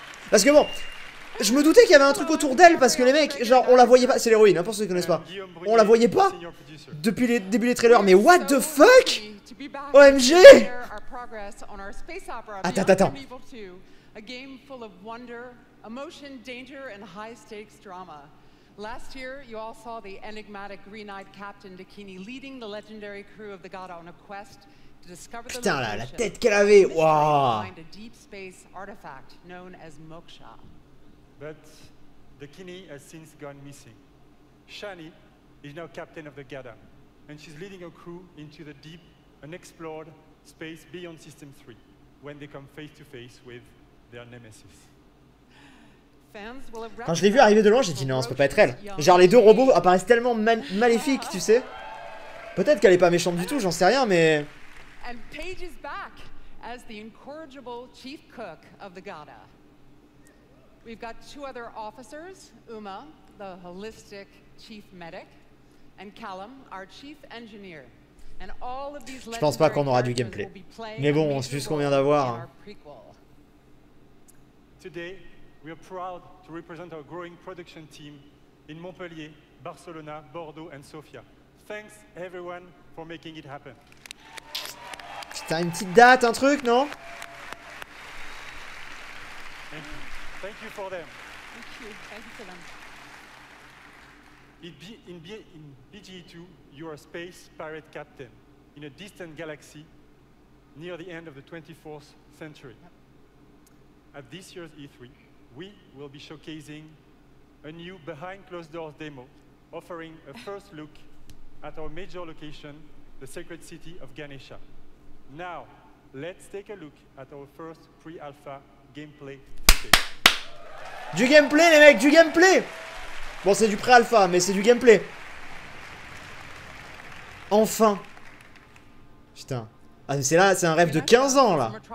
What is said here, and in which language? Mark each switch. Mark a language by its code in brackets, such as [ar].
[fr] Parce que bon, je me doutais qu'il y avait un truc autour d'elle parce que les mecs, genre, on la voyait pas. C'est l'héroïne, hein, pour ceux qui connaissent pas. On la voyait pas depuis les débuts des trailers, mais [en] what the fuck? OMG! [fr] Attends. [en] A game full of wonder, emotion, danger, and high-stakes drama. Last year, you all saw the enigmatic green-eyed Captain Dakini leading the legendary crew of the Gada on a quest to discover the [fr] Putain, la tête qu'elle avait, waouh! [en] Find a deep space artifact known as Moksha. But Dakini has since gone missing. Shani is now captain of the Gada, and she's leading a crew into the deep, unexplored space beyond System 3, when they come face to face with their nemesis. [fr] Quand je l'ai vu arriver de loin, j'ai dit non, ça peut pas être elle. Genre les deux robots apparaissent tellement maléfiques, tu sais. Peut-être qu'elle est pas méchante du tout, j'en sais rien, mais... [en] And Paige is back as the incorrigible chief cook of the Gada. We've got two other officers, Uma, the holistic chief medic, and Callum, our chief engineer. And all of these [fr] je pense pas qu'on aura du gameplay. Mais bon, c'est juste qu'on vient d'avoir. Hein. [en] Today, we are proud to represent our growing production team in Montpellier, Barcelona, Bordeaux and Sofia. Thanks everyone for making it happen. [fr] Putain, une petite date, un truc, non? [en] Thank you for them. Thank you for them. In BGE2, you are a space pirate captain in a distant galaxy near the end of the 24th century. At this year's E3, we will be showcasing a new behind closed doors demo, offering a first look at our major location, the sacred city of Ganesha. Now, let's take a look at our first pre-alpha gameplay footage. [fr] Du gameplay, les mecs, du gameplay! Bon, c'est du pré-alpha, mais c'est du gameplay. Enfin. Putain. Ah, c'est là, c'est un rêve de 15 ans, là.